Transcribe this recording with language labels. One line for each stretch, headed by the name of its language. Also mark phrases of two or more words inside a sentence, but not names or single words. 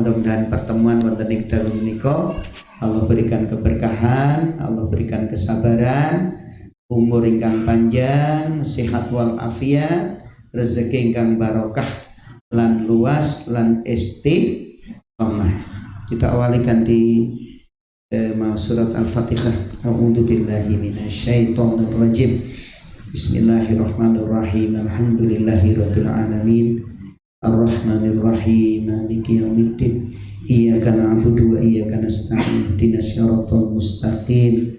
Javanese: Mudah-mudahan pertemuan wonten ing dalem menika
Indonesian: Allah berikan keberkahan, Allah berikan kesabaran,
Javanese: umur ingkang panjang, sehat wal afiat, rezeki ingkang barokah lan luas lan istiqomah.
Indonesian: Kita awalikan di surat Al-Fatihah.
Arabic: أعوذ بالله من الشيطان الرجيم بسم الله الرحمن الرحيم. الحمد لله رب العالمين. الرحمن الرحيم مالك يوم الدين. إياك نعبد وإياك نستعين اهدنا الصراط المستقيم.